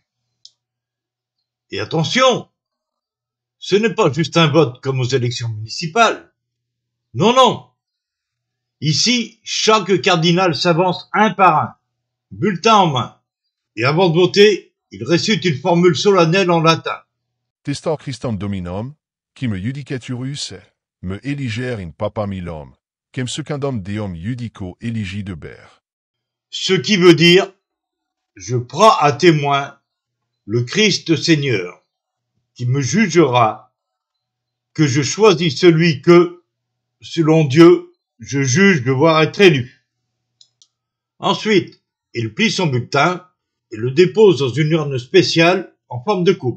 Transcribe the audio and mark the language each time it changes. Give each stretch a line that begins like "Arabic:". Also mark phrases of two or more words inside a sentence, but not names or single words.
French: Et attention, ce n'est pas juste un vote comme aux élections municipales. Non, non. Ici, chaque cardinal s'avance un par un, bulletin en main. Et avant de voter, il récite une formule solennelle en latin.
Latin: Testor Christam Dominum, qui me judicaturus, me eligere in papa milom, quem secundum deum judico eligi deber.
French: Ce qui veut dire, je prends à témoin le Christ Seigneur, qui me jugera, que je choisis celui que, selon Dieu, je juge devoir être élu. Ensuite, il plie son bulletin et le dépose dans une urne spéciale en forme de coupe.